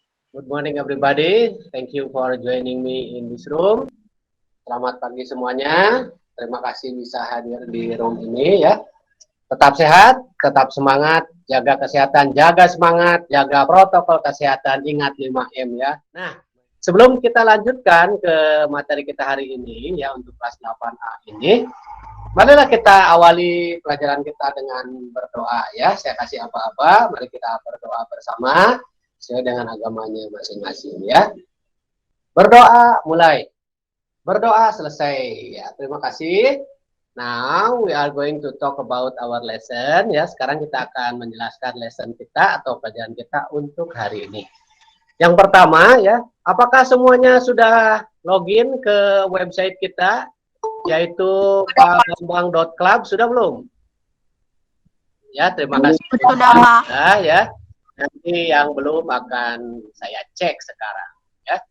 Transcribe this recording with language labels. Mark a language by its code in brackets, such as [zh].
[en] Good morning everybody. Thank you for joining me in this room. [id] Selamat pagi semuanya. Terima kasih bisa hadir di room ini ya. Tetap sehat, tetap semangat, jaga kesehatan, jaga semangat, jaga protokol kesehatan, ingat 5M ya. Nah, sebelum kita lanjutkan ke materi kita hari ini ya untuk kelas 8A ini, marilah kita awali pelajaran kita dengan berdoa ya. Saya kasih apa-apa, mari kita berdoa bersama sesuai dengan agamanya masing-masing ya. Berdoa mulai. Berdoa selesai ya. Terima kasih. [en] Now we are going to talk about our lesson ya. [id] Sekarang kita akan menjelaskan lesson kita atau pelajaran kita untuk hari ini. Yang pertama ya, apakah semuanya sudah login ke website kita yaitu bambang.club? Sudah belum? Ya, terima kasih. Sudah ya. Nanti yang belum akan saya cek sekarang ya.